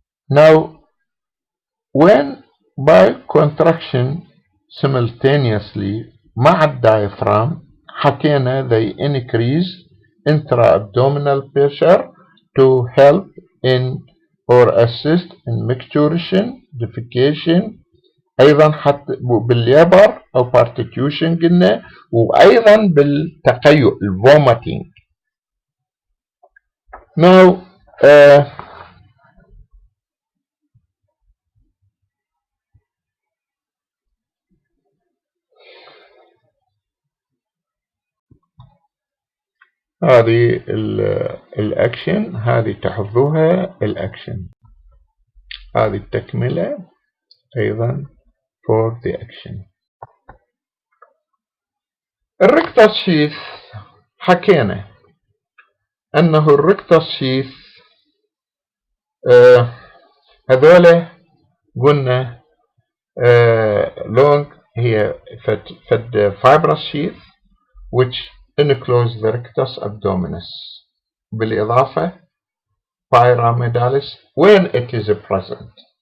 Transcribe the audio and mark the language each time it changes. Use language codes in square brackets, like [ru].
[en] Now when by contraction simultaneously [ar] مع الدايفرام حكينا [en] they increase intra-abdominal pressure to help in or assist in micturition defecation [ar] أيضا حتى بالليبر أو [en] partition [ar] قلنا وأيضا بالتقيؤ [en] vomiting. [ar] Now هذه الأكشن هذه تحفظوها الأكشن هذه التكملة أيضا [en] for the action. [ar] الريكتس شيث حكينا أنه الريكتس شيث هذولا قلنا [en] long [ar] هي فد [en] fibrous sheath which enclose the rectus abdominis [ar] بالإضافة [en] pyramidalis when it is present